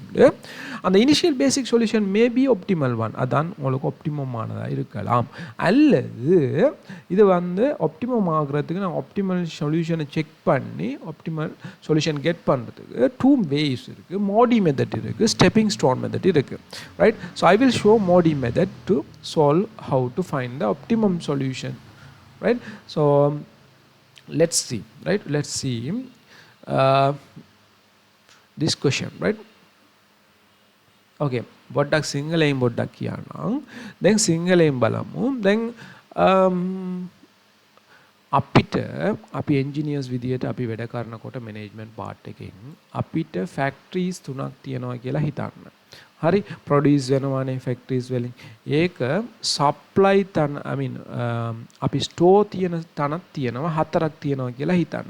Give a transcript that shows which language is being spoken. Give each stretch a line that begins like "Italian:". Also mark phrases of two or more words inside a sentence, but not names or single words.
Tamil: அந்த
English: initial basic solution maybe optimal one,
Tamil: அதான் உங்களுக்கு ஆப்டிமமானதாக இருக்கலாம். அல்லது இது வந்து ஆப்டிமம் ஆகிறதுக்கு நாங்கள்
English: optimal solution check
Tamil: பண்ணி
English: optimal solution get
Tamil: பண்ணுறதுக்கு 2 ways இருக்குது. Modi method இருக்குது,
English: stepping stone method இருக்குது right. So I will show Modi method to solve how to find the optimum solution right. So let's see right. Let's see this question right.
Sinhala: Okay, පොඩ්ඩක් සිංහලයුම් පොඩ්ඩක් කියනම් then සිංහලයුම් බලමු then අපිට අපි එන්ජිනියර්ස් විදියට අපි වැඩ කරනකොට
English: management part
Sinhala: එකෙන් අපිට ෆැක්ටරිස් 3ක් තියෙනවා කියලා හිතන්න. හරි ප්‍රොඩියුස් වෙනවානේ ෆැක්ටරිස් වලින්. ඒක සප්ලයි තන
English: I mean
Sinhala: අපි ස්ටෝර් තියෙන තනක් තියෙනවා 4ක් තියෙනවා කියලා හිතන්න.